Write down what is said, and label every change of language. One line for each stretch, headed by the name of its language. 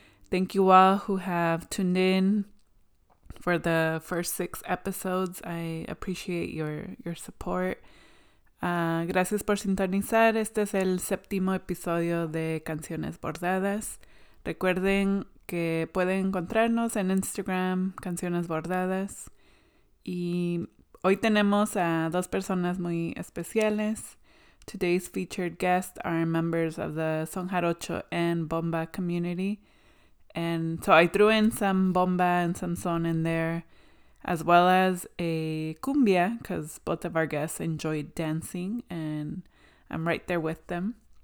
English: Thank you all who have tuned in for the first 6 episodes. I appreciate your support.
Spanish: Gracias por sintonizar. Este es el 7th episodio de Canciones Bordadas. Recuerden que pueden encontrarnos en Instagram, Canciones Bordadas. Y hoy tenemos a 2 personas muy especiales.
English: Today's featured guests are members of the Son Jarocho and Bomba community. And so I threw in some bomba and some son in there, as well as a cumbia, because both of our guests enjoyed dancing, and I'm right there with them.